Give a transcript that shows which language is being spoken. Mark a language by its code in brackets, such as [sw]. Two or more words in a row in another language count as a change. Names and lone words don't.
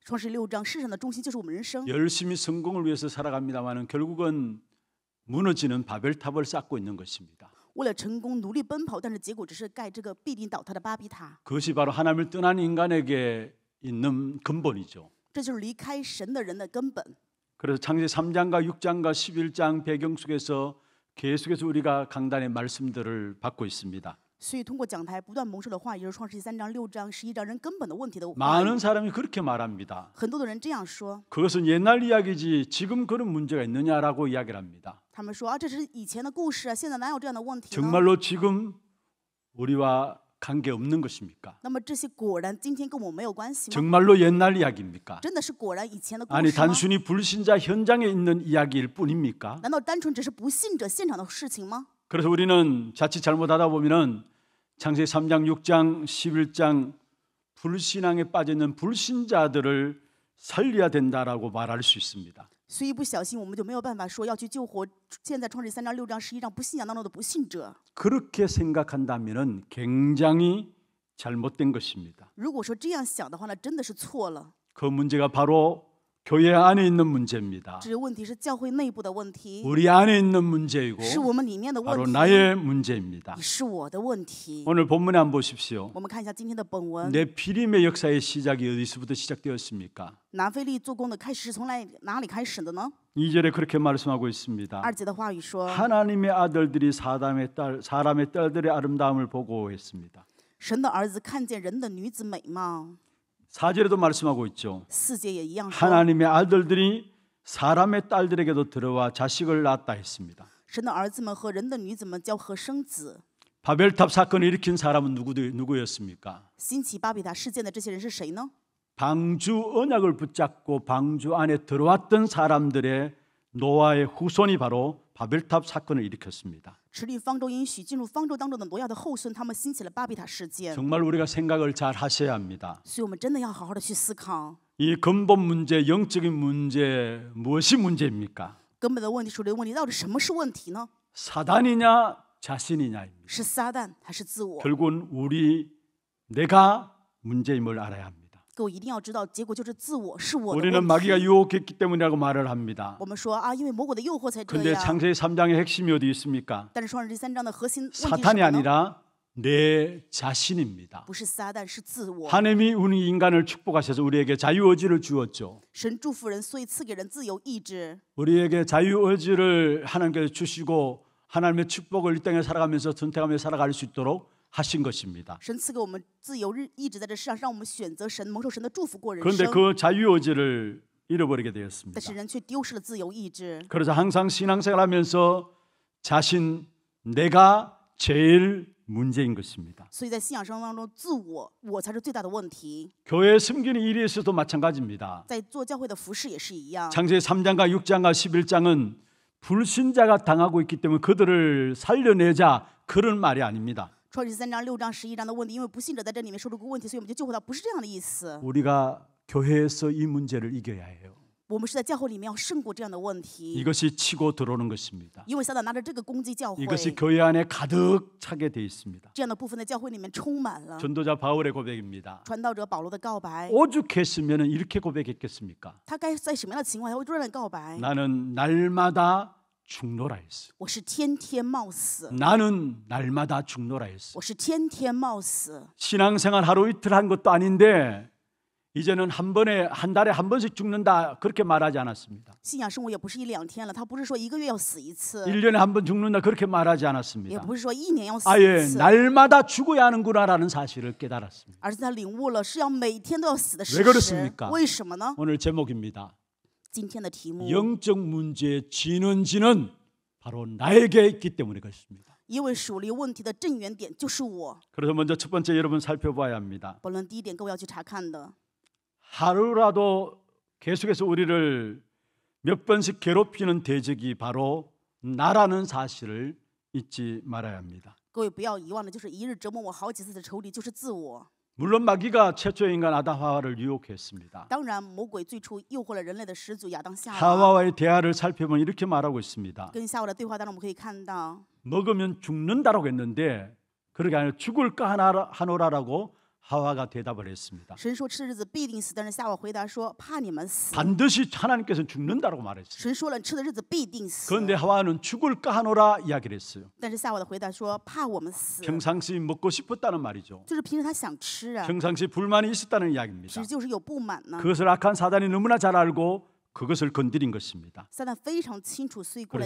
[zh] 创世6章，世上的中心就是我们人生。 [ko] 열심히 성공을 위해서 살아갑니다만 결국은 무너지는 바벨탑을 쌓고 있는 것입니다. [zh] 为了成功努力奔跑，但是结果只是盖这个必定倒塌的巴比塔。 [ko] 그것이 바로 하나님을 떠난 인간에게 있는 근본이죠. [zh] 这就是离开神的人的根本。 [ko] 그래서 창세기 3장과 6장과 11장 배경 속에서 계속해서 우리가 강단의 말씀들을 받고 있습니다. [zh] 所以通过讲台不断蒙受的话，也就是创世记3章、6章、11章人根本的问题的话语。 [ko] 많은 사람이 그렇게 말합니다. [zh] 很多的人这样说， [ko] 그것은 옛날 이야기지 지금 그런 문제가 있느냐라고 이야기를 합니다. [zh] 他们说啊，这是以前的故事啊，现在哪有这样的问题呢？ [ko] 정말로 지금 우리와 관계없는 것입니까? [zh] 那么这些果然今天跟我没有关系吗？ [ko] 정말로 옛날 이야기입니까? [zh] 真的是果然以前的故 [ko] 아니 [zh] 事吗？ [ko] 단순히 불신자 현장에 있는 이야기일 뿐입니까? [zh] 难道单纯只是不信者现场的事情吗？ [ko] 그래서 우리는 자칫 잘못하다 보면은 창세기 3장, 6장, 11장 불신앙에 빠져 있는 불신자들을 살려야 된다라고 말할 수 있습니다. [zh] 所以一不小心我们就没有办法说要去救活现在创世记3章、6章、11章不信仰当中的不信者。 [ko] 그렇게 생각한다면은 굉장히 잘못된 것입니다. [zh] 如果说这样想的话，那真的是错了。 [ko] 그 문제가 바로 교회 안에 있는 문제입니다. [zh] 这个问题是教会内部的问题， [ko] 우리 안에 있는 문제이고 [zh] 是我们里面的 [ko] 바로 [zh] 问题， [ko] 나의 문제입니다. [zh] 也是我的问题。 [ko] 오늘 본문에 한번 보십시오. [zh] 我们看一下今天的本文， [ko] 네피림의 역사의 시작이 어디서부터 시작되었습니까? [zh] 拿非利做工的开始是从哪里开始的呢？ [ko] 2절에 그렇게 말씀하고 있습니다. [zh] 2 节的话语说， [ko] 하나님의 아들들이 사람의 딸들의 아름다움을 보고 했습니다. [zh] 神的儿子看见人的女子美貌。 [ko] 4절에도 말씀하고 있죠. [zh] 4 节也一样说， [ko] 하나님의 아들들이 사람의 딸들에게도 들어와 자식을 낳았다 했습니다. [zh] 神的儿子们和人的女子们交合生子。 [ko] 바벨탑 사건을 일으킨 사람은 누구였습니까? [zh] 兴起巴比塔事件的这些人是谁呢？ [ko] 방주 언약을 붙잡고 방주 안에 들어왔던 사람들의 노아의 후손이 바로 바벨탑 사건을 일으켰습니다. [zh] 持立方舟应许进入方舟当中的挪亚的后孙，他们兴起了巴比塔事件。 [ko] 정말 우리가 생각을 잘 하셔야 합니다. [zh] 所以我们真的要好好的去思考， [ko] 이 근본 문제, 영적인 문제 무엇이 문제입니까? [zh] 根本的问题、属灵的问题到底什么是问题呢？ [ko] 사단이냐 자신이냐입니다. [zh] 是撒旦还是自我？ [ko] 결국은 내가 문제임을 알아야 합니다. [zh] 各位一定要知道，结果就是自我是我的 [ko] 우리는 [zh] 问 [ko] 마귀가 [zh] 题。 [ko] 유혹했기 때문이라고 말을 합니다. [zh] 我们说啊，因为魔鬼的诱惑才这 [ko] 근데 [zh] 样。 [ko] 창세기 3장의 핵심이 어디 있습니까? [zh] 但是创世记3章的核心问题是什 [ko] 사탄이 [zh] 么呢？ [ko] 아니라 내 자신입니다. [zh] 不是撒旦，是自我。 [ko] 하나님이 우리 인간을 축복하셔서 우리에게 자유의지를 주었죠. [zh] 神祝福人，所以赐给人自由意志。 [ko] 우리에게 자유의지를 하나님께서 주시고 하나님의 축복을 이 땅에 살아가면서 선택하며 살아갈 수 있도록 하신 것입니다. [zh] 神赐给我们自由意志，在这世上让我们选择神，蒙受神的祝福过人 [ko] 그런데 [zh] 生。 [ko] 그 자유의지를 잃어버리게 되었습니다. [zh] 但是人却丢失了自由意志。 [ko] 그래서 항상 신앙생활하면서 내가 제일 문제인 것입니다. [zh] 所以在信仰生活当中，自我才是最大的问题。 [ko] 교회 섬기는 일에 있어도 마찬가지입니다. [zh] 在做教会的服饰也是一样。 [ko] 창세기 3장과 6장과 11장은 불신자가 당하고 있기 때문에 그들을 살려내자 그런 말이 아닙니다. [zh] 创世记3章、6章、11章的问题，因为不信者在这里面受这个问题，所以我们就救回他，不是这样的意思。 [ko] 우리가 교회에서 이 문제를 이겨야 해요. [zh] 我们是在教会里面要胜过这样的问题， [ko] 이것이 치고 들어오는 것입니다. [zh] 因为撒旦拿着这个攻击教会， [ko] 이것이 교회 안에 가득 차게 돼 있습니다. [zh] 这样的部分在教会里面充满了。 [ko] 전도자 바울의 고백입니다. [zh] 传道者保罗的告白， [ko] 오죽했으면 이렇게 고백했겠습니까? [zh] 他该在什么样的情况下会这样的告白？ [ko] 나는 날마다 죽노라 했어. [zh] 我是天天冒死， [ko] 나는 날마다 죽노라 했어. [zh] 我是天天冒死。 [ko] 신앙생활 하루 이틀 한 것도 아닌데 이제는 한 달에 한 번씩 죽는다 그렇게 말하지 않았습니다. [zh] 信仰生活也不是1、2天了，他不是说1个月要死一次， [ko] 1년에 한 번 죽는다 그렇게 말하지 [zh] 也 [ko] 않았습니다. [zh] 不是说1年要死一 [ko] 아예 [zh] 次， [ko] 날마다 죽어야 하는구나라는 사실을 깨달았습니다. [zh] 而是他领悟了是要每天都要死的事 [ko] 왜 [zh] 实 [ko] 그렇습니까 。 [zh] 为什么呢？ [ko] 오늘 제목입니다. [zh] 今天的题目， [ko] 영적 문제의 진원지는 바로 나에게 있기 때문에 그렇습니다. [zh] 因为属灵问题的正源点就是我。 [ko] 그래서 먼저 첫 번째 여러분 살펴봐야 합니다. [zh] 本论第一点，各位要去查看的， [ko] 하루라도 계속해서 우리를 몇 번씩 괴롭히는 대적이 바로 나라는 사실을 잊지 말아야 합니다. [zh] 各位不要遗忘的，就是一日折磨我好几次的仇敌，就是自我。 [ko] 물론 마귀가 최초의 인간 아담하와를 유혹했습니다. [zh] 当然，魔鬼最初诱惑了人类的始祖亚当夏娃。 [ko] 하와와의 대화를 살펴보면 이렇게 말하고 있습니다. [zh] 跟夏娃的对话当中，我们可以看到， [ko] 먹으면 죽는다라고 했는데 그렇게 아니라 죽을까 하노라라고 하와가 대답을 했습니다. [zh] 神说吃日子必定死，但是夏娃回答说怕你们死。 [ko] 반드시 하나님께서 죽는다고 말했어요. [zh] 神说了吃的日子必定死。 [ko] 그런데 하와는 죽을까 하노라 이야기를 했어요. [zh] 但是夏娃的回答说怕我们死， [ko] 평상시 먹고 싶었다는 말이죠. [zh] 就是平时他想吃啊， [ko] 평상시 불만이 있었다는 [zh] 其 [ko] 이야기입니다. [zh] 实就是有不满呢。 [ko] 그것을 악한 사단이 너무나 잘 알고 그것을 건드린 것입니다. [zh] 撒旦非常清楚，所以过来